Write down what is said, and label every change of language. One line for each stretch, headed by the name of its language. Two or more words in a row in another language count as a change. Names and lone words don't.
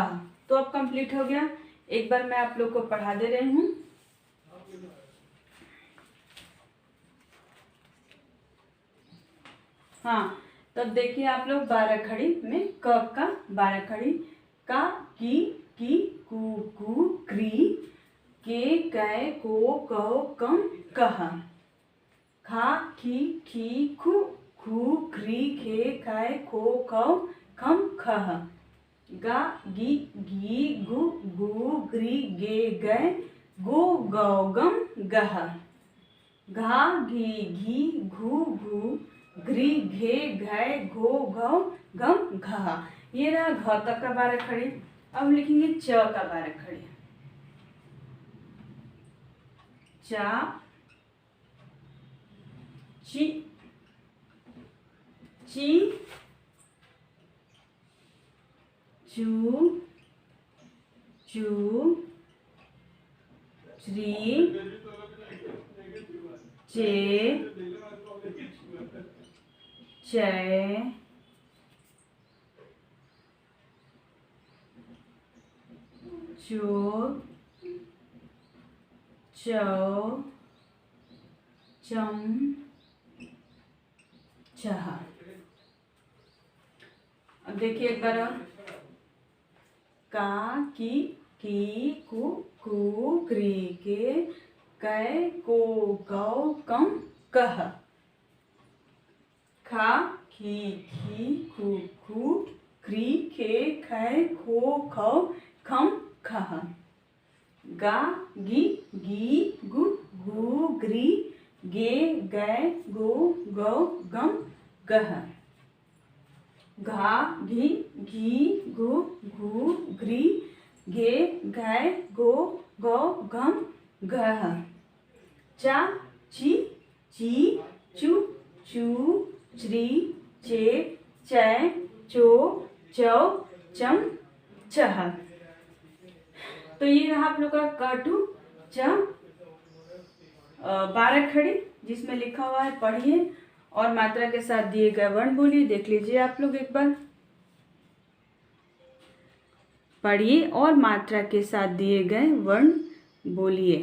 Hindi: तो अब कंप्लीट हो गया। एक बार मैं आप लोग को पढ़ा दे रही हूँ। हाँ, तब देखिए आप लोग 12 खड़ी में क का 12 खड़ी, का, की, कू, कू, क्री, के, कै, को, कौ, कम, कह। खा, खी, खू, खू, क्री, खे, कै, खो, कौ, खम, खह। गा, गी, गु, गू, ग्री, गे, गै, गो, गौ, गम, गह। घा, घी, घू, घू, घ्री, घे, घै, घो, घौ, गम, घा। ये रहा घ तक का 12 खड़ी। अब लिखेंगे च का 12 खड़ी। चा, ची, ची, चू, चू, ची, चे, चे, चो, चौ, चम, चह। अब देखिए एक बार, का, की, कू, क्री, के, कै, को, कौ, कम, कह। खा, खी, खू, क्री, खे, कै, खो, खौ, खम, खह। गा, गी, गु, गू, ग्री, गे, गै, गो, गौ, गम, गह। घा, घी, गु, गू, ग्री, गे, घै, गो, गौ, गम, गह। चा, ची, चू, चू, च्री, चे, चै, चो, चौ, चम, चह। तो ये रहा आप लोग का काटू च 12 खड़ी, जिसमें लिखा हुआ है पढ़िए और मात्रा के साथ दिए गए वर्ण बोलिए। देख लीजिए आप लोग एक बार, पढ़िए और मात्रा के साथ दिए गए वर्ण बोलिए।